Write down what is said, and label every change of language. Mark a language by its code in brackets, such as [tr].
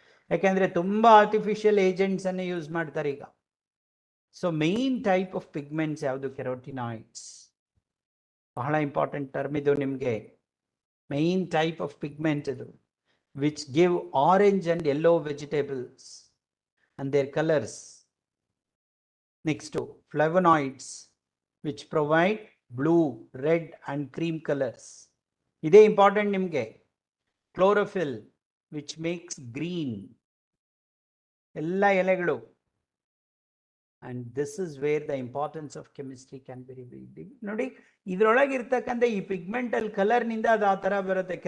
[kn] ಯಾಕೆಂದರೆ ತುಂಬ artificial ಏಜೆಂಟ್ಸನ್ನು use ಮಾಡ್ತಾರೆ ಈಗ. [en] so main type of pigments [kn] ಯಾವುದು? ಕೆರೋಟಿನಾಯ್ಡ್ಸ್. ಬಹಳ ಇಂಪಾರ್ಟೆಂಟ್ ಟರ್ಮ್ ಇದು ನಿಮಗೆ. [en] Main type of pigment ಇದು, which give orange and yellow vegetables and their colours. Next flavonoids which provide blue, red and cream colors. [kn] ಇದೇ important ನಿಮಗೆ. [en] chlorophyll which makes green, [kn] ಎಲ್ಲ ಎಲೆಗಳು. [en] And this is where the importance of chemistry can be revealed. [kn] ನೋಡಿ, ಇದರೊಳಗೆ ಇರ್ತಕ್ಕಂಥ ಈ ಪಿಗ್ಮೆಂಟಲ್ ಕಲರ್ನಿಂದ ಅದು ಆ ಥರ ಬರುತ್ತೆ.